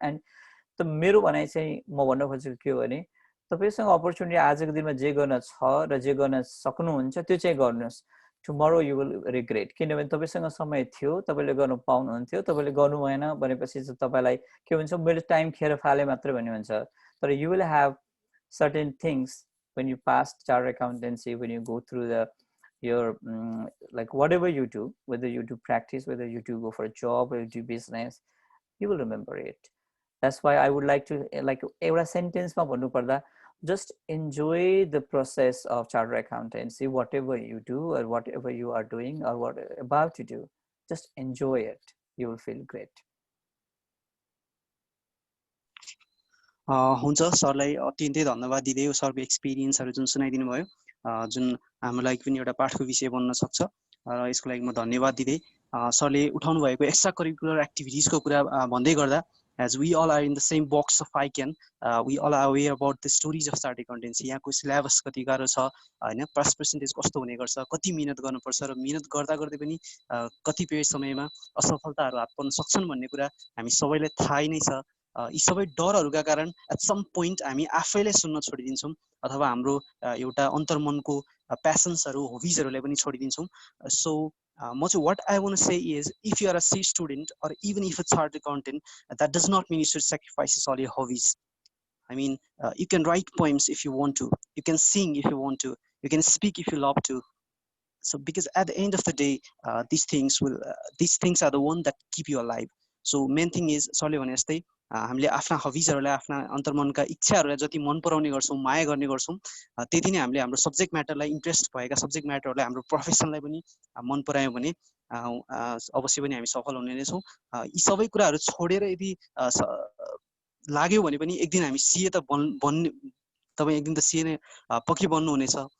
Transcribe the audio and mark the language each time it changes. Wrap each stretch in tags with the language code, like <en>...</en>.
<ne>And त मेरो भनाइ चाहिँ म भन्न खोजेको के हो भने तपाईँसँग अपर्च्युनिटी आजको दिनमा जे गर्न छ र जे गर्न सक्नुहुन्छ त्यो चाहिँ गर्नुहोस्।</ne> <en>Tomorrow you will regret.</en> <ne>किनभने तपाईँसँग समय थियो, तपाईँले गर्नु पाउनुहुन्थ्यो, तपाईँले गर्नु भएन भनेपछि चाहिँ तपाईँलाई के हुन्छ, मैले टाइम खेर फाले मात्रै भन्ने हुन्छ।</ne> <en>तर you will have certain things when you pass chartered accountancy, when you go through your like whatever you do, whether you do practice, whether you do go for a job, or you do business, you will remember it. That's why I would like to like</en> <ne>एउटा सेन्टेन्समा भन्नु पर्दा</ne> <en>just enjoy the process of chartered accountancy, whatever you do or whatever you are doing or what about to do, just enjoy it, you will feel great.</en> <ne>हुन्छ, सरलाई अत्यन्तै धन्यवाद दिँदै सरको एक्सपिरियन्सहरू जुन सुनाइदिनु भयो, जुन हाम्रो लागि पनि एउटा पाठको विषय बन्न सक्छ र यसको लागि म धन्यवाद दिँदै सरले उठाउनु भएको एक्स्ट्रा करिकुलर एक्टिभिटिजको कुरा भन्दै गर्दा,</ne> <en>as we all are in the same box of ICAN, we all are aware about the stories of chartered accountancy.</en> <ne>यहाँको सिलेबस कति गाह्रो छ हैन, पास पर्सेन्टेज कस्तो हुने गर्छ, कति मिहिनेत गर्नुपर्छ र मिहिनेत गर्दा गर्दै पनि कतिपय समयमा असफलताहरू हात पर्न सक्छन् भन्ने कुरा हामी सबैलाई थाहै नै छ। यी सबै डरहरूका कारण</ne> <en>at some point</en> <ne>हामी आफैलाई सुन्न छोडिदिन्छौँ अथवा हाम्रो एउटा अन्तर्मनको प्यासन्सहरू, हबिजहरूलाई पनि छोडिदिन्छौँ। सो म चाहिँ</ne> <en>what I want to say is, if you are a C student or even if it's chartered accountant, that does not mean you should sacrifice all your hobbies. I mean, you can write poems if you want to, you can sing if you want to, you can speak if you love to. So because at the end of the day, these things are the one that keep you alive. So main thing is,</en> <ne>सरले भने जस्तै हामीले आफ्ना हबिजहरूलाई, आफ्ना अन्तर्मनका इच्छाहरूलाई जति मन पराउने गर्छौँ, माया गर्ने गर्छौँ, त्यति नै हामीले हाम्रो सब्जेक्ट म्याटरलाई, इन्ट्रेस्ट भएका सब्जेक्ट म्याटरहरूलाई, हाम्रो प्रोफेसनलाई पनि मन परायौँ भने अवश्य पनि हामी सफल हुने नै छौँ। यी सबै कुराहरू छोडेर यदि लाग्यो भने पनि एक दिन हामी सिए त बन्ने, तपाईँ एक दिन त सिए नै पक्की बन्नुहुनेछ।</ne>